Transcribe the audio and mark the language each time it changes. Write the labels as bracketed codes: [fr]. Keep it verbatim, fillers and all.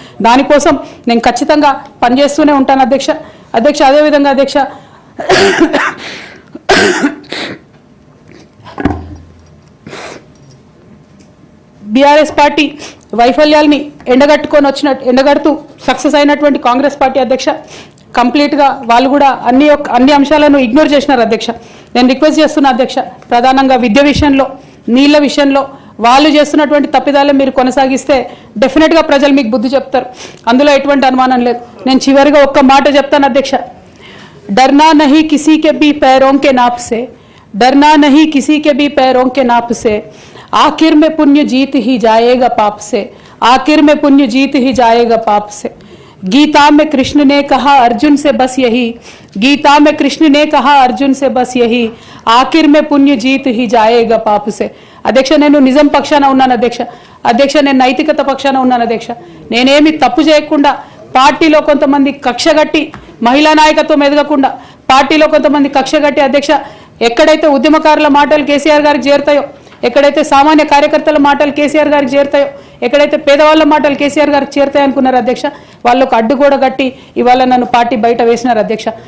[te] దానికోసం నేను ఖచ్చితంగా పనిచేస్తూనే ఉంటాను అధ్యక్ష. అధ్యక్ష అదేవిధంగా అధ్యక్ష బీఆర్ఎస్ పార్టీ వైఫల్యాల్ని ఎండగట్టుకొని వచ్చిన ఎండగడుతూ సక్సెస్ అయినటువంటి కాంగ్రెస్ పార్టీ అధ్యక్ష కంప్లీట్గా వాళ్ళు కూడా అన్ని యొక్క- అన్ని అంశాలను ఇగ్నోర్ చేసినారు అధ్యక్ష. నేను రిక్వెస్ట్ చేస్తున్నా అధ్యక్ష, ప్రధానంగా విద్య విషయంలో, నీళ్ల విషయంలో వాళ్ళు చేస్తున్నటువంటి తప్పిదాలను మీరు కొనసాగిస్తే డెఫినెట్గా ప్రజలు మీకు బుద్ధి చెప్తారు, అందులో ఎటువంటి అనుమానం లేదు. నేను చివరిగా ఒక్క మాట చెప్తాను అధ్యక్ష, [hi] डरना नहीं किसी के भी पैरों के नाप से, डरना नहीं किसी के भी पैरों के नाप से, आखिर में पुण्य जीत ही जाएगा पाप से, आखिर में पुण्य जीत ही जाएगा पाप से। गीता में कृष्ण ने कहा अर्जुन से बस यही, गीता में कृष्ण ने कहा अर्जुन से बस यही, आखिर में पुण्य जीत ही जाएगा पाप से. [te] అధ్యక్ష నేను నిజం పక్షాన ఉన్నాను అధ్యక్ష. అధ్యక్ష నేను నైతికత పక్షాన ఉన్నాను అధ్యక్ష. నేనేమి తప్పు చేయకుండా పార్టీలో కొంతమంది కక్షగట్టి మహిళా నాయకత్వం ఎదగకుండా, పార్టీలో కొంతమంది కక్షగట్టి అధ్యక్ష ఎక్కడైతే ఉద్యమకారుల మాటలు కేసీఆర్ గారికి చేరుతాయో, ఎక్కడైతే సామాన్య కార్యకర్తల మాటలు కేసీఆర్ గారికి చేరుతాయో, ఎక్కడైతే పేదవాళ్ళ మాటలు కేసీఆర్ గారికి చేరుతాయి అనుకున్నారు అధ్యక్ష, వాళ్ళకు అడ్డుగోడ కట్టి ఇవాళ నన్ను పార్టీ బయట వేసినారు అధ్యక్ష.